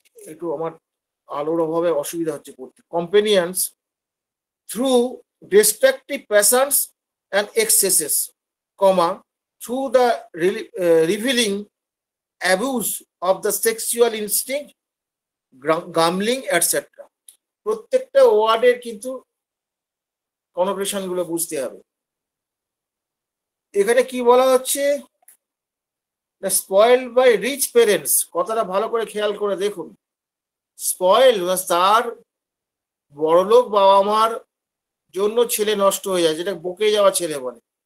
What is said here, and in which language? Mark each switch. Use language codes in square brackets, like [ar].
[bn] একটু আমার আলোর অভাবে অসুবিধা হচ্ছে পড়তে। [en] companions through destructive passions and excesses, through the revealing abuse of the sexual instinct, gambling, etc. [bn] প্রত্যেকটা ওয়ার্ডের কিন্তু কনোটেশন গুলো বুঝতে হবে। এখানে কি বলা হচ্ছে, [en] spoiled by rich parents, [bn] কথাটা ভালো করে খেয়াল করে দেখুন। স্পয়েল তার বড়লোক বাবা মার জন্য ছেলে নষ্ট হয়ে যায়, যেটা বকে যাওয়া ছেলে বলে।